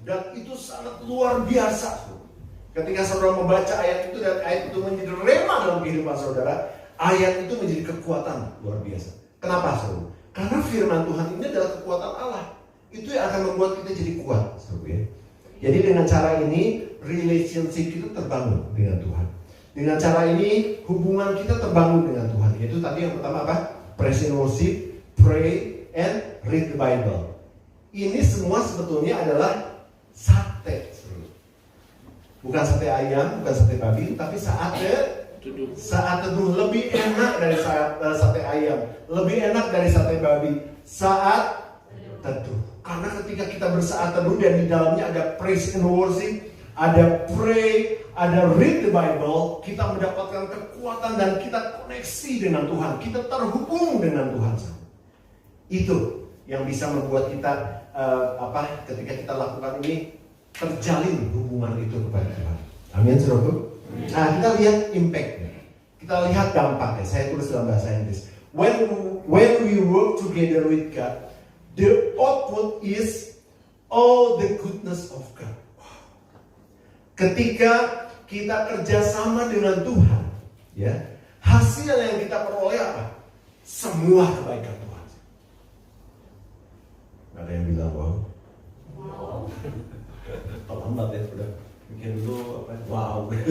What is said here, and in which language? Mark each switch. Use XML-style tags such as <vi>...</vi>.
<id>Dan itu sangat luar biasa. Ketika saudara membaca ayat itu dan ayat itu menjadi rema dalam kehidupan saudara, ayat itu menjadi kekuatan luar biasa. Kenapa, saudara? Karena firman Tuhan ini adalah kekuatan Allah. Itu yang akan membuat kita jadi kuat, saudara. Jadi dengan cara ini relationship itu terbangun dengan Tuhan. Dengan cara ini hubungan kita terbangun dengan Tuhan. Yaitu tadi yang pertama apa?</id> <en>Praise and worship, pray, and read the Bible.</en> <id>Ini semua sebetulnya adalah sate. Bukan sate ayam, bukan sate babi, tapi saat teduh lebih enak dari sate ayam, lebih enak dari sate babi. Saat teduh. Karena ketika kita bersaat teduh dan di dalamnya ada</id> <en>praise and worship,</en> <id>ada pray, ada</id> <en>read the Bible,</en> <id>kita mendapatkan kekuatan dan kita koneksi dengan Tuhan, kita terhubung dengan Tuhan. Itu yang bisa membuat kita ketika kita lakukan ini terjalin hubungan itu kepada Tuhan. Amin, saudaraku. Nah, kita lihat impact-nya, kita lihat dampaknya. Saya tulis dalam bahasa Inggris.</id> <en>When we work together with God, the output is all the goodness of God.</en> <id>Ketika kita kerjasama dengan Tuhan, ya, hasil yang kita peroleh apa? Semua kebaikan Tuhan. Gak ada yang bilang wow. Terlambat ya, udah bikin dulu apa? Wow.</id>